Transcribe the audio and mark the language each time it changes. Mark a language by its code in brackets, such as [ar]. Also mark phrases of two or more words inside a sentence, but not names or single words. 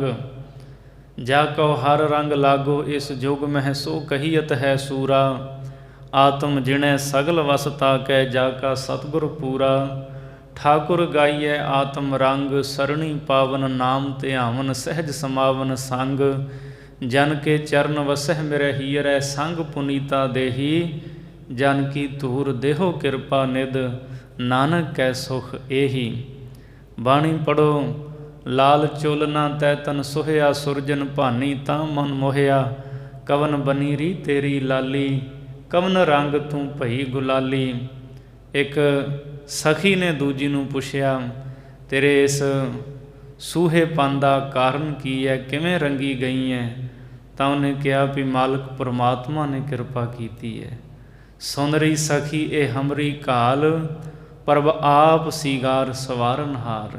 [pa] ਜਾ ਕਉ ਹਰ ਰੰਗ ਲਾਗੋ, ਇਸ ਜੁਗ ਮਹਿ ਸੋ ਕਹੀਅਤ ਹੈ ਸੂਰਾ। ਆਤਮ ਜਿਣੈ ਸਗਲ ਵਸਤਾ ਕੈ, ਜਾ ਕਾ ਸਤਿਗੁਰ ਪੂਰਾ। ਠਾਕੁਰ ਗਾਈਐ ਆਤਮ ਰੰਗ, ਸਰਣੀ ਪਾਵਨ ਨਾਮ ਧਿਆਵਨ। ਸਹਿਜ ਸਮਾਵਨ ਸੰਗ, ਜਨ ਕੇ ਚਰਣ ਵਸਹ ਮੇਰੇ ਹੀਰੈ ਸੰਗ ਪੁਨੀਤਾ ਦੇਹੀ। ਜਨ ਕੀ ਧੂਰ ਦੇਹੋ ਕ੍ਰਿਪਾ ਨਿਧ ਨਾਨਕ ਕੈ ਸੁਖ ਏਹੀ। ਬਾਣੀ ਪੜ੍ਹੋ ਲਾਲ ਚੋਲਨਾ ਤੈ ਤਨ ਸੋਹਿਆ ਸੁਰਜਨ ਭਾਨੀ ਤਾਂ ਮਨ ਮੋਹਿਆ। ਕਵਨ ਬਨੀਰੀ ਤੇਰੀ ਲਾਲੀ ਕਵਨ ਰੰਗ ਤੂੰ ਭਈ ਗੁਲਾਲੀ। ਇਕ ਸਖੀ ਨੇ ਦੂਜੀ ਨੂੰ ਪੁੱਛਿਆ ਤੇਰੇ ਇਸ ਸੂਹੇਪਨ ਦਾ ਕਾਰਨ ਕੀ ਹੈ, ਕਿਵੇਂ ਰੰਗੀ ਗਈ ਹੈ? ਤਾਂ ਉਹਨੇ ਕਿਹਾ ਵੀ ਮਾਲਕ ਪਰਮਾਤਮਾ ਨੇ ਕਿਰਪਾ ਕੀਤੀ ਹੈ। ਸੁੰਦਰੀ ਸਖੀ ਇਹ ਹਮਰੀ ਘਾਲ ਪ੍ਰਭ ਆਪ ਸੀਗਾਰ ਸਵਾਰਨਹਾਰ।